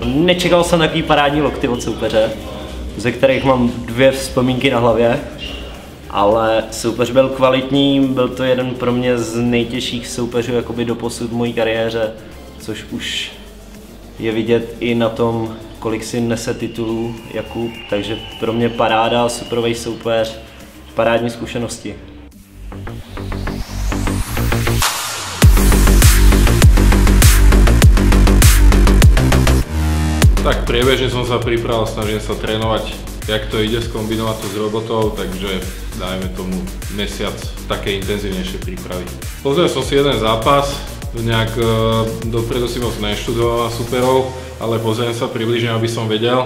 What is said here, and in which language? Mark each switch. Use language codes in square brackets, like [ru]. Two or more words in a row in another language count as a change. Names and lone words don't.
[cs] Nečekal jsem takový parádní lokty od soupeře, ze kterých mám 2 vzpomínky na hlavě, ale soupeř byl kvalitní, byl to jeden pro mě z nejtěžších soupeřů jakoby doposud v mojí kariéře, což už je vidět i na tom, kolik si nese titulů Jakub, takže pro mě paráda, superový soupeř, parádní zkušenosti. [sk] Tak priebežne som sa pripravil, snažím sa trénovať, jak to ide, skombinovať to s robotou, takže dajme tomu mesiac také intenzívnejšie prípravy. Pozrel som si jeden zápas, nejak dopredu si moc neštudoval superov, ale pozriem sa približne, aby som vedel.